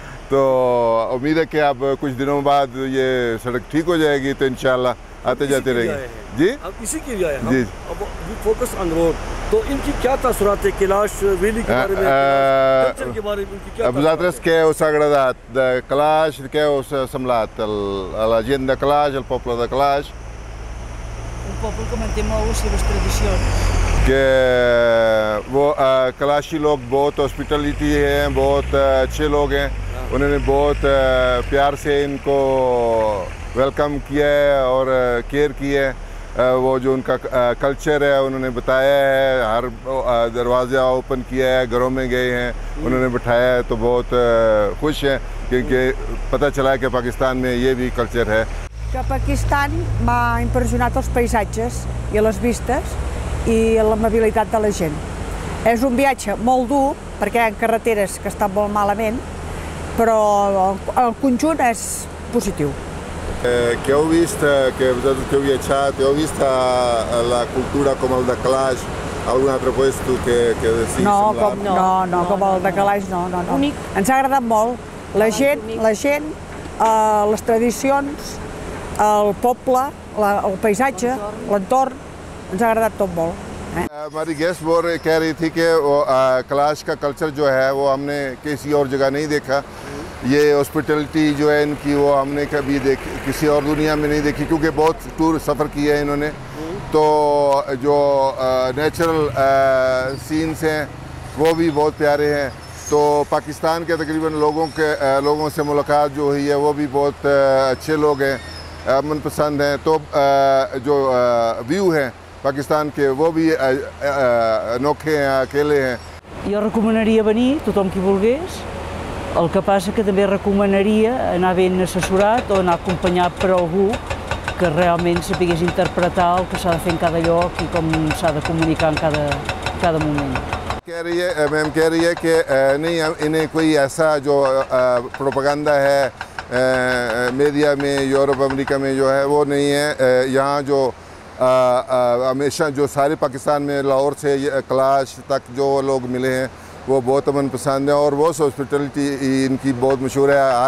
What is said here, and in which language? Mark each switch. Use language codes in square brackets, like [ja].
[hi] तो उम्मीद है कि अब कुछ दिनों बाद ये सड़क ठीक हो जाएगी तो इंशाल्लाह आते जाते रहेंगे। जी अब इसी के लिए आए हम। जी, [en] अब focus on road. [hi] तो इनकी क्या तासुरात है कैलाश वैली के बारे में, कल्चर के बारे में इनकी क्या [ca] Vosaltres què us ha agradat de Calaix? Què us ha semblat a la gent de Calaix, al poble de Calaix? Un poble que manté molt les seves tradicions। [hi] कि वो कलाशी लोग बहुत हॉस्पिटलिटी हैं, बहुत अच्छे लोग हैं। उन्होंने बहुत प्यार से इनको वेलकम किया है और केयर किया है। वो जो उनका कल्चर है उन्होंने बताया है, हर दरवाज़ा ओपन किया है, घरों में गए हैं, उन्होंने बिठाया है। तो बहुत खुश हैं क्योंकि पता चला है कि पाकिस्तान में ये भी कल्चर है। [ca] Que Pakistan m'ha impressionat els paisatges i les vistes i l'amabilitat de la gent. És un viatge molt dur perquè hi ha carreteres que estan molt malament, però el conjunt és positiu. Què heu vist, que vosaltres que heu viatjat, heu vist la cultura com el de Calaix, algun altre puesto que sigui semblant? No, com el de Calaix no. Únic. Ens ha agradat molt. La gent, les tradicions, el poble, el paisatge, l'entorn, ens ha agradat tot molt. [hi] हमारी guest वो कह रही थी कि कैलाश का culture जो है वो हमने किसी और जगह नहीं देखा। ये हॉस्पिटलिटी जो है इनकी वो हमने कभी किसी और दुनिया में नहीं देखी, क्योंकि बहुत टूर सफ़र किया है इन्होंने। तो जो नेचुरल सीन्स हैं वो भी बहुत प्यारे हैं। तो पाकिस्तान के तकरीबन लोगों से मुलाकात जो हुई है वो भी बहुत अच्छे लोग हैं, मनपसंद हैं। तो जो व्यू हैं पाकिस्तान के वो भी अनोखे हैं, अकेले हैं। [ca] Jo recomanaria venir, tothom qui volgués. El que passa que també recomanaria anar ben assessorat o anar acompanyat per algú que realment sapigués interpretar el que s'ha de fer en cada lloc i com s'ha de comunicar en cada moment. [hi] Ma'am कह रही है कि नहीं, इन्हें कोई ऐसा जो propaganda है मीडिया में यूरोप अमेरिका में जो है वो नहीं है। यहाँ जो हमेशा जो सारे पाकिस्तान में लाहौर से कैलाश तक जो लोग मिले हैं वो बहुत अमन पसंद है और वो हॉस्पिटलिटी इनकी बहुत मशहूर है।